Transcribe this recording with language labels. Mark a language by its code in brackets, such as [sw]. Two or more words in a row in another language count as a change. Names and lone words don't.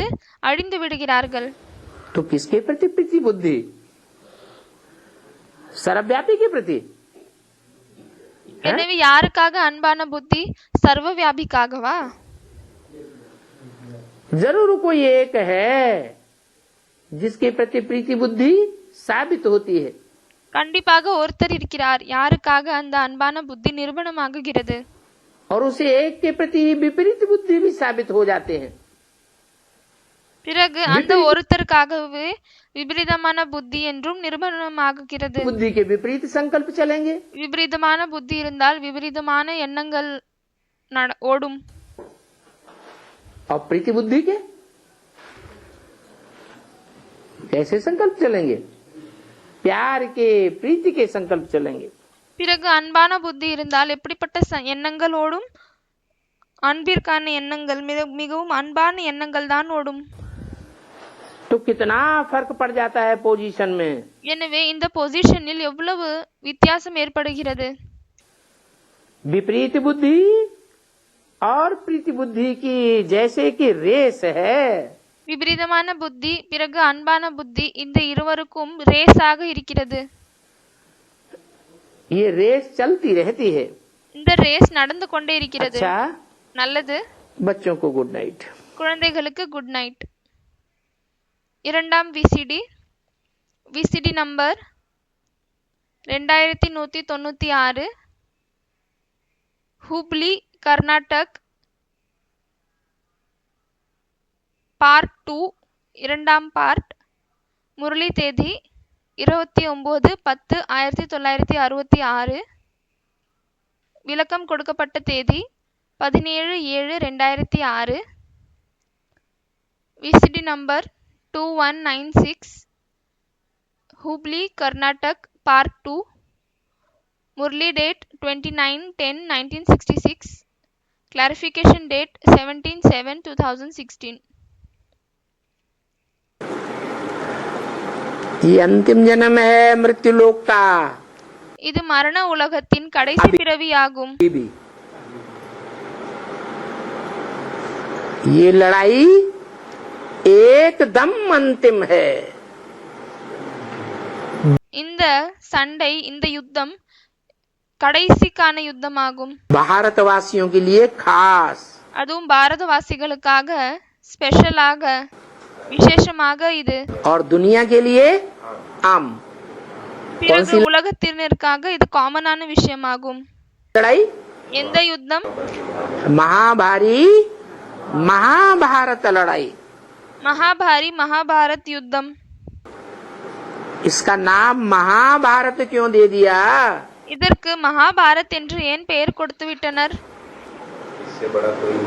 [ta] அழிந்து விடுகிறார்கள். [hi] तो किसके प्रति प्रीति बुद्धि? सर्वव्यापी के प्रति. [ta] எனவே யாருக்காக அன்பான புத்தி? சர்வ வியாபிக்காகவா? [hi] जरूर कोई एक है जिसके प्रति प्रीति बुद्धि साबित होती है. [ta] கண்டிப்பாக ஒருத்தர் இருக்கிறார் யாருக்காக அந்த அன்பான புத்தி நிரூபணமாகுகிறது. [hi] और उसे एक के प्रति विपरीत बुद्धि भी साबित हो जाते हैं. [ta] பிறகு அந்த ஒருத்தருக்காகவே விபரீதமான புத்தி என்றும் நிரூபணமாகுகிறது. [hi] बुद्धि के विपरीत संकल्प चलेंगे, [ta] விபரீதமான புத்தி இருந்தால் விபரீதமான எண்ணங்கள் ஓடும். [hi] और प्रीति बुद्धि के कैसे संकल्प चलेंगे? प्यार के प्रीति के संकल्प चलेंगे. [ta] பிறகு அன்பான புத்தி இருந்தால் எப்படிப்பட்ட எண்ணங்கள் ஓடும்? அன்பிற்கான எண்ணங்கள், மிகவும் அன்பான எண்ணங்கள் தான் ஓடும். [hi] तो कितना फर्क पड़ जाता है पोजीशन में. [ta] எனவே இந்த பொசிஷனில் எவ்வளவு வித்தியாசம் ஏற்படுகிறது. [hi] विपरीत बुद्धि और प्रीति बुद्धि की जैसे कि रेस है. [ta] விபரீதமான புத்தி பிறகு அன்பான புத்தி இந்த இருவருக்கும் ரேஸாக இருக்கிறது. [hi] ये रेस चलती रहती है. [ta] இந்த ரேஸ் நடந்து கொண்டே இருக்கிறது. [hi] अच्छा, [ta] நல்லது. [hi] बच्चों को [en] good night. [ta] குழந்தைகளுக்கு [en] good night. [ta] இரண்டாம் விசிடி நம்பர் 2196, ஹூப்ளி கர்நாடக், பார்ட் 2, இரண்டாம் பார்ட். முரளி தேதி 29/10/1966. விளக்கம் கொடுக்கப்பட்ட தேதி 17/7/2006. விசிடி நம்பர் 2196, ஹூப்ளி கர்நாடக், பார்ட் 2. முரளி டேட் 29/10/1966. [en] clarification date 17/7/2016. [hi] ये अंतिम जन्म है मृत्यु लोक का. [ta] இது மரண உலகத்தின் கடைசி பிறவியாகும். [hi] भी ये लड़ाई एकदम अंतिम है. [ta] இந்த சண்டை, இந்த யுத்தம் கடைசிக்கான யுத்தமாகும். [hi] भारतवासियों के लिए खास. [ta] அதுவும் பாரதவாசிகளுக்காக ஸ்பெஷலாக, விசேஷமாக இது. [hi] और दुनिया के लिए आम. [ta] பிறகு உலகத்தினருக்காக இது காமனான விஷயமாகும். [hi] लड़ाई [ta] எந்த யுத்தம்? [hi] महाभारी महाभारत लड़ाई. [ta] மகாபாரி மகாபாரத் யுத்தம். [hi] इसका नाम महाभारत क्यों दे दिया? [ta] இதற்கு மகாபாரத் என்று ஏன் பெயர் கொடுத்து விட்டனர்? [hi] इससे बड़ा कोई नहीं